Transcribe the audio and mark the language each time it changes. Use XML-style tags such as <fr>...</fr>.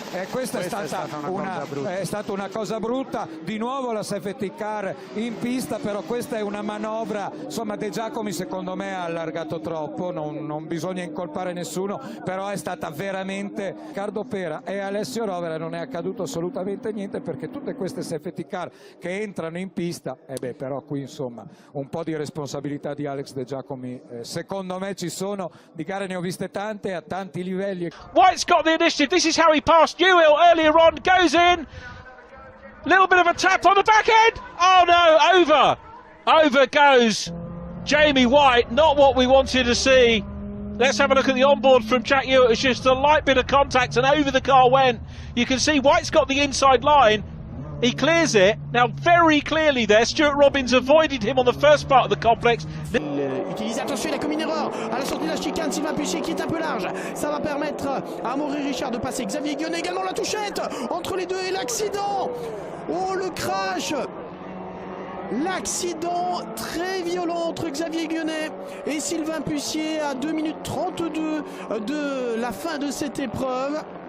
<it>questa è stata una cosa brutta, di nuovo la safety car in pista, però questa è una manovra, insomma De Giacomi secondo me ha allargato troppo, non bisogna incolpare nessuno, però è stata veramente Riccardo Pera e Alessio Rovera non è accaduto assolutamente niente, perché tutte queste safety car che entrano in pista, però qui insomma un po' di responsabilità di Alex De Giacomi secondo me ci sono, di gare ne ho viste tante a tanti livelli.</it> <en>White's got the initiative. This is how he passed Newell earlier on. Goes in. Little bit of a tap on the back end. Oh no, over goes Jamie White. Not what we wanted to see. Let's have a look at the onboard from Jack Hewitt. It's just a light bit of contact and over the car went. You can see White's got the inside line. He clears it. Now very clearly there, Stuart Robbins avoided him on the first part of the complex.</en> <fr>Utilisé, attention, il a commis une erreur à la sortie de la chicane. Sylvain Puissier qui est un peu large, ça va permettre à Maury Richard de passer. Xavier Guionnet également, la touchette entre les deux et l'accident. Oh, le crash, l'accident très violent entre Xavier Guionnet et Sylvain Puissier à 2 minutes 32 de la fin de cette épreuve.</fr>